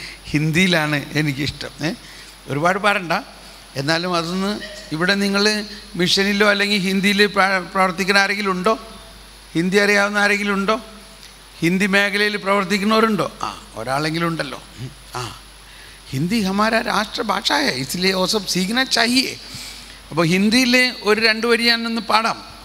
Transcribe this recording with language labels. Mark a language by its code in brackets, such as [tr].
[ml] ഹിന്ദിയിലാണ് എനിക്കിഷ്ടം. ഒരുപാട് പാടണ്ട, എന്നാലും അതൊന്ന് ഇവിടെ നിങ്ങൾ മിഷനിലോ അല്ലെങ്കിൽ ഹിന്ദിയിൽ പ്രവർത്തിക്കുന്ന ആരെങ്കിലും ഉണ്ടോ? ഹിന്ദി അറിയാവുന്ന ആരെങ്കിലും ഉണ്ടോ? ഹിന്ദി മേഖലയിൽ പ്രവർത്തിക്കുന്നവരുണ്ടോ? ഒരാളെങ്കിലും ഉണ്ടല്ലോ. [hi] हिंदी हमारा राष्ट्रभाषा है, इसलिए वो सब सीखना चाहिए. [ml] അപ്പോൾ ഹിന്ദിയിൽ ഒരു രണ്ട് വരി ഞാനൊന്ന് പാടാം.